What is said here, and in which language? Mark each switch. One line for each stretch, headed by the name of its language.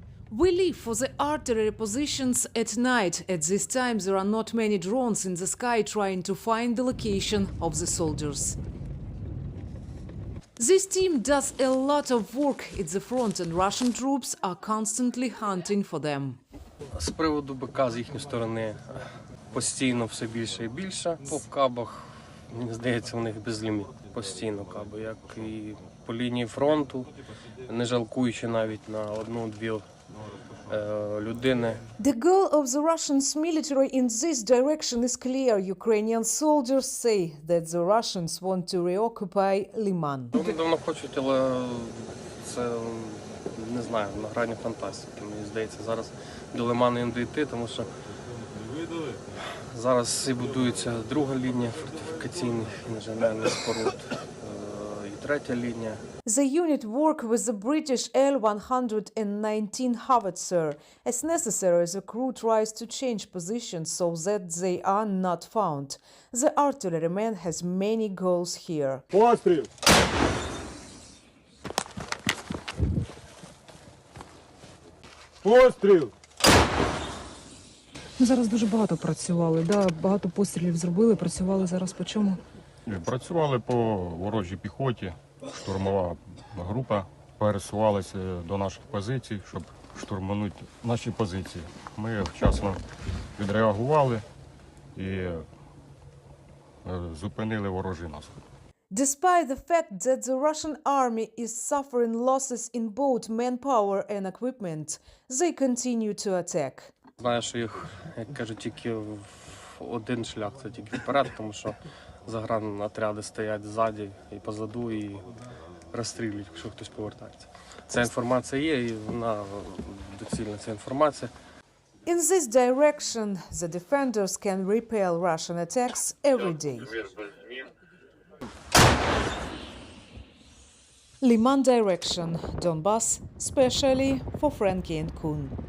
English: We leave for the artillery positions at night. At this time, there are not many drones in the sky trying to find the location of the soldiers. This team does a lot of work at the front, and Russian troops are constantly hunting for them.
Ukrainian: З приводу БК з їхньої сторони постійно все більше і більше. По кабах, мені здається, у них безліміт. Постійно каби, як і по лінії фронту, не жалкуючи навіть на одну-дві людини.
English: The goal of the Russian military in this direction is clear. Ukrainian soldiers say that the Russians want to reoccupy Liman.
Ukrainian: Вони давно хочуть, але це, не знаю, на грані фантастики. Мені здається, зараз до Лиману не дійти, тому що зараз і будується друга лінія фортифікаційних інженерних споруд, і третя лінія.
English: The unit work with the British L-119 howitzer as necessary the crew tries to change positions so that they are not found. The artilleryman has many goals here.
Ukrainian: Постріл! Постріл! Ну, зараз дуже багато працювали, да, багато пострілів зробили, працювали зараз по чому? Працювали по ворожій піхоті, штурмова група пересувалася до наших позицій, щоб штурманути наші позиції. Ми вчасно відреагували і зупинили ворожий наступ.
English: Despite the fact that the Russian army is suffering losses in both manpower and equipment, they continue to attack.
Ukrainian: Знаю, що їх, як кажуть, тільки в один шлях, це тільки вперед, тому що загранотряди стоять ззаді і позаду і розстрілюють, якщо хтось повертається. Ця інформація є, і вона доцільна, ця інформація.
English: In this direction, the defenders can repel Russian attacks every day. Liman direction, Donbass, especially for Franky and Coen.